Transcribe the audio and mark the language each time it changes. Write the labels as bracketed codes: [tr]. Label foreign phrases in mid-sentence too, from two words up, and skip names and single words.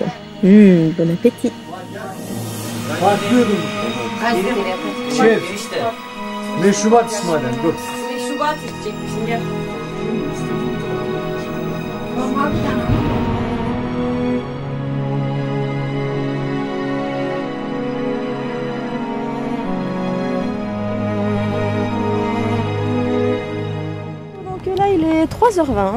[fr] Bon appétit. [tr] Şef. Meşrubat İsmail'den dur. [fr] Donc là, il est 3h20.